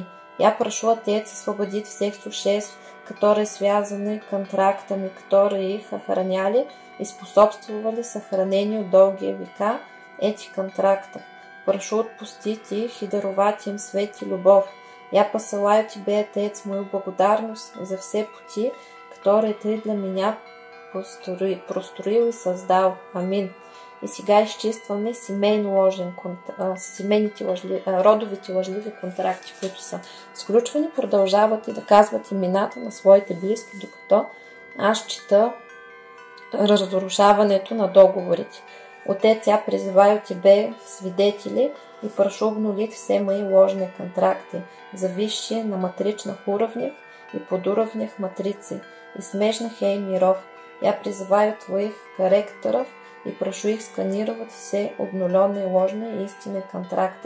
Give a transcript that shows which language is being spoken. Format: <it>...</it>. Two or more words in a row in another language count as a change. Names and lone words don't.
<ru>Я прошу, Отец, освободить всех существ, которые связаны контрактами, которые их охраняли и способствовали сохранению долгие века этих контрактов. Прошу отпустить их и даровать им свет и любовь. Я посылаю Тебе, Отец, мою благодарность за все пути, которые Ты для меня простроил и создал. Амин.</ru> <bg>И сега изчистваме родовите лъжливи контракти, които са сключвани, продължават и да казват имената на своите близки, докато аз чета разрушаването на договорите.</bg> <ru>Отец, я призываю Тебе свидетели и прошу обнулить все мои ложные контракты, зависшие на матричных уровнях и подуровнях матрицы и смежных ей миров. Я призываю Твоих корректоров и прошу их сканировать все обнуленные ложные истинные контракты.</ru>